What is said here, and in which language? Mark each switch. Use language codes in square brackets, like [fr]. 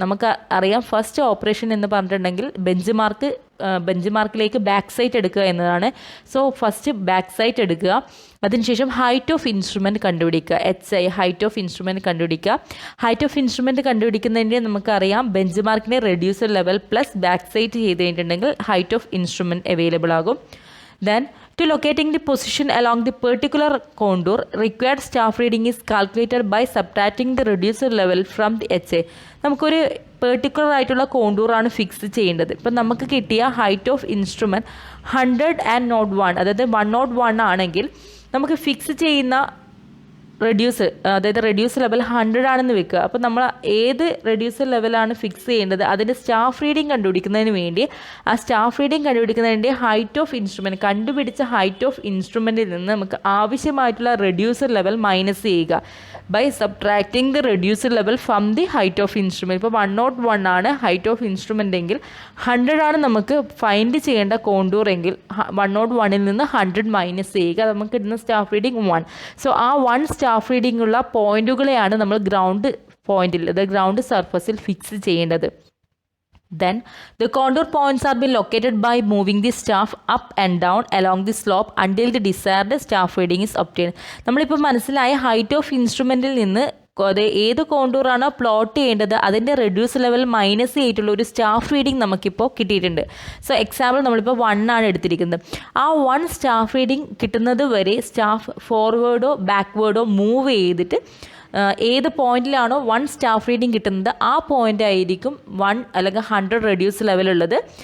[ml] നമുക്ക് അറിയാം first operation എന്ന് പറഞ്ഞിട്ടുണ്ടെങ്കിൽ ബെഞ്ച് മാർക്കിലേക്ക് ബാക്ക് സൈറ്റ് എടുക്കുക എന്നതാണ്. സോ ഫസ്റ്റ് ബാക്ക് സൈറ്റ് എടുക്കുക, അതിനുശേഷം ഹൈറ്റ് ഓഫ് ഇൻസ്ട്രുമെൻറ്റ് കണ്ടുപിടിക്കുക. HI ഹൈറ്റ് ഓഫ് ഇൻസ്ട്രുമെൻറ്റ് കണ്ടുപിടിക്കുക. ഹൈറ്റ് ഓഫ് ഇൻസ്ട്രുമെൻറ്റ് കണ്ടുപിടിക്കുന്നതിൻ്റെ നമുക്കറിയാം bench മാർക്കിനെ reducer level plus back site ചെയ്ത് കഴിഞ്ഞിട്ടുണ്ടെങ്കിൽ ഹൈറ്റ് ഓഫ് ഇൻസ്ട്രുമെൻറ്റ് അവൈലബിൾ ആകും. [en] Then to locating the position along the particular contour, required staff reading is calculated by subtracting the reducer level from the HA. [ml] നമുക്കൊരു particular ആയിട്ടുള്ള കോണ്ടൂറാണ് fix ചെയ്യേണ്ടത്. ഇപ്പം നമുക്ക് കിട്ടിയ height of instrument 100 അതായത് 101 ആണെങ്കിൽ നമുക്ക് ഫിക്സ് ചെയ്യുന്ന റെഡ്യൂസ് ലെവൽ 100 ആണെന്ന് വെക്കുക. അപ്പോൾ നമ്മൾ ഏത് റെഡ്യൂസർ ലെവലാണ് ഫിക്സ് ചെയ്യേണ്ടത് അതിൻ്റെ സ്റ്റാഫ് റീഡിംഗ് കണ്ടുപിടിക്കുന്നതിന് വേണ്ടി ആ staff reading കണ്ടുപിടിക്കുന്നതിൻ്റെ height of instrument കണ്ടുപിടിച്ച ഹൈറ്റ് ഓഫ് ഇൻസ്ട്രുമെൻറ്റിൽ നിന്ന് നമുക്ക് ആവശ്യമായിട്ടുള്ള റെഡ്യൂസർ ലെവൽ മൈനസ് ചെയ്യുക [en] By subtracting the reducer level from the height of instrument. [ml] ഇപ്പോൾ 101 ആണ് ഹൈറ്റ് ഓഫ് ഇൻസ്ട്രുമെൻ്റ് എങ്കിൽ 100 ആണ് നമുക്ക് ഫൈൻഡ് ചെയ്യേണ്ട കോണ്ടൂർ എങ്കിൽ 101ൽ നിന്ന് 100 മൈനസ് ചെയ്യുക. നമുക്ക് കിട്ടുന്ന സ്റ്റാഫ് റീഡിംഗ് 1. സോ ആ 1 സ്റ്റാഫ് റീഡിംഗ് ഉള്ള പോയിന്റുകളെയാണ് നമ്മൾ ഗ്രൗണ്ട് പോയിന്റിൽ ഗ്രൗണ്ട് സർഫസിൽ ഫിക്സ് ചെയ്യേണ്ടത്. [en] Then the contour points are being located by moving the staff up and down along the slope until the desired staff reading is obtained. [ml] നമ്മളിപ്പോൾ മനസ്സിലായ height of ഇൻസ്ട്രുമെൻറ്റിൽ നിന്ന് ഏത് കോണ്ടൂറാണോ plot ചെയ്യേണ്ടത് അതിൻ്റെ റെഡ്യൂസ് ലെവൽ മൈനസ് ചെയ്തിട്ടുള്ള ഒരു staff reading നമുക്കിപ്പോൾ കിട്ടിയിട്ടുണ്ട്. സോ എക്സാമ്പിൾ നമ്മളിപ്പോൾ 1 ആണ് എടുത്തിരിക്കുന്നത്. ആ 1 സ്റ്റാഫ് റീഡിംഗ് കിട്ടുന്നത് വരെ സ്റ്റാഫ് ഫോർവേഡോ ബാക്ക്വേഡോ മൂവ് ചെയ്തിട്ട് ഏത് പോയിന്റിലാണോ 1 സ്റ്റാഫ് റീഡിംഗ് കിട്ടുന്നത് ആ പോയിന്റ് ആയിരിക്കും 1 അല്ലെങ്കിൽ 100 റെഡ്യൂസ് ലെവലുള്ളത്.